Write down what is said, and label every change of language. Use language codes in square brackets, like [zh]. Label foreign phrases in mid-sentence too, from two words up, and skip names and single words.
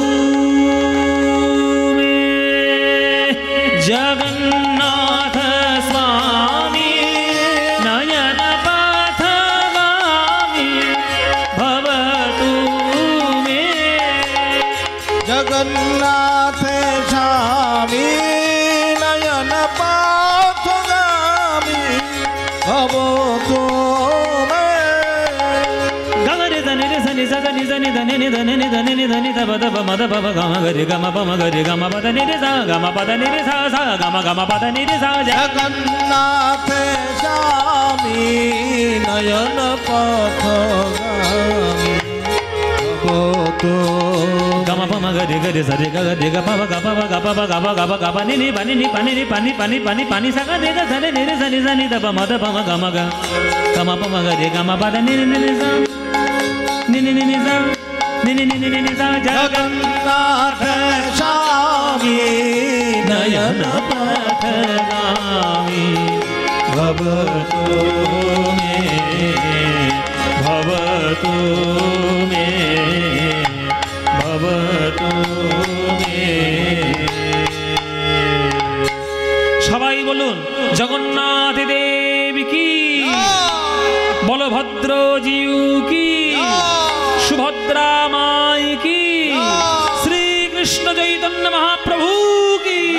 [sa] मे जगन्नाथ स्वामी नयन पथगामी भवतु मे जगन्नाथ स्वामी नयन पथगामी भवतु मे गगरे धनि धनि धनि धनि धनि धनि धनि धनि धब धब मद भव गम गरे गम पम गरे गम पद नि रे सा गम पद नि रे सा सा गम गम पद नि रे सा जगन्नाथ स्वामी नयन पथगामी भवतु गम पम गरे गरे सरे गरे ग पव ग पव ग पव ग पव ग प ग नि नि पानी नि पानी नि पानी पानी पानी पानी सा ग रे ग सरे नि रे सनि सनि धब मद पम गम ग गम पम गरे गम पद नि रे नि सा नि नि नि सा नि नि नि नि सा जगन्नाथ स्वामी नयन पथगामी भवतु मे भवतु मे भवतु मे [bn] সবাই বলুন জগন্নাথ দেব কি বলভদ্র জিউ কি সুভদ্রা মাই কি শ্রীকৃষ্ণ চৈতন্য মহাপ্রভু কি